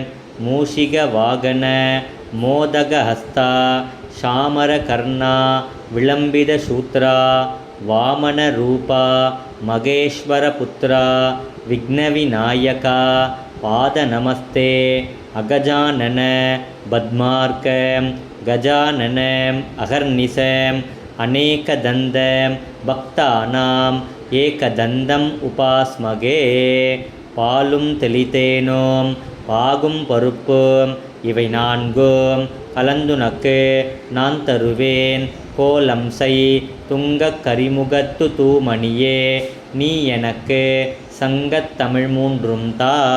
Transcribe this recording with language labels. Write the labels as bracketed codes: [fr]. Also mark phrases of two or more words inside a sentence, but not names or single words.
[sa] मूषिकवाहन मोदकहस्ता शामरकर्णा विलम्बितशूत्रा वामनरूपा महेश्वरपुत्रा विघ्नविनायका पादनमस्ते। अगजानन पद्मार्कं गजाननम् अहर्निशम् अनेकदन्तं भक्तानाम् एकदन्तम् उपास्महे। [ta] பாலும் தெளித்தேனோம் பாகும் பருப்பும் இவை நான்கும் கலந்துனக்கு நான் தருவேன். கோலம் செய் துங்கக் கரிமுகத்து தூமணியே நீ எனக்கு சங்கத் தமிழ் மூன்றும் தா.